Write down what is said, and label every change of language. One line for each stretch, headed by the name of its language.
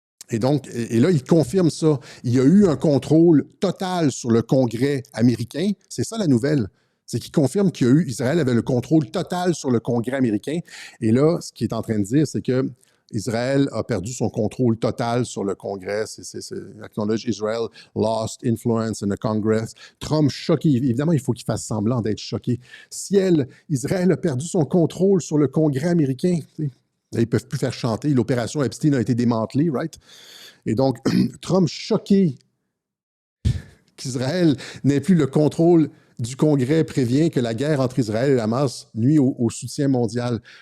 French: Et donc, là, il confirme ça. Il y a eu un contrôle total sur le Congrès américain. C'est ça la nouvelle. C'est qu'il confirme qu'Israël avait le contrôle total sur le Congrès américain. Et là, ce qu'il est en train de dire, c'est que Israël a perdu son contrôle total sur le Congrès.
English: Acknowledge Israel lost influence in the Congress.
French: Trump choqué. Évidemment, il faut qu'il fasse semblant d'être choqué. Israël a perdu son contrôle sur le Congrès américain. Là, ils ne peuvent plus faire chanter. L'opération Epstein a été démantelée, right? Et donc, Trump choqué qu'Israël n'ait plus le contrôle du Congrès prévient que la guerre entre Israël et le Hamas nuit au soutien mondial.